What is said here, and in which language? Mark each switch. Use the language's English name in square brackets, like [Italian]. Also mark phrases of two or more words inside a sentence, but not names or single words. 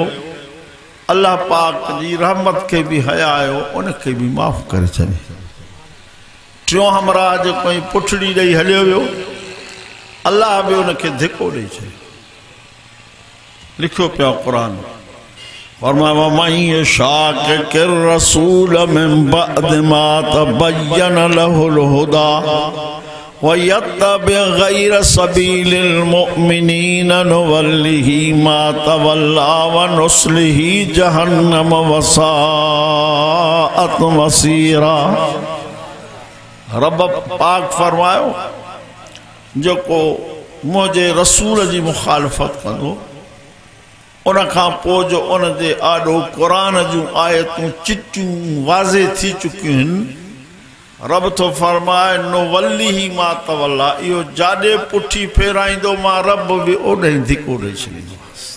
[Sindhi] अल्लाह पाक जी रहमत के भी हया आयो, उनखे भी माफ़ करे छॾे। टियों हमराह जो कोई पुठड़ी ॾेई हलियो वियो, अल्लाह भी उनखे धिको ॾेई छॾियो। लिखियो पिया क़ुरान फरमाया [Arabic] من يشاقق الرسول من بعد ما تبين له الهدى ويتبع غير سبيل المؤمنين نوله ما تولى ونصله جهنم وساءت مصيرا. [Sindhi] रब पाक फरमायो जेको मुझे रसूल जी मुखालफत कंदो उन खां पोइ जो उन जे आॾो क़ुरान जूं आयतूं चिटियूं वाज़े थी चुकियूं आहिनि, रब तो फरमाए [Arabic] نوله ما تولى, [Sindhi] इहो जाॾे पुठी फेराईंदो मां रब भी ओॾे ई धिको ॾेई छॾींदोमांसि।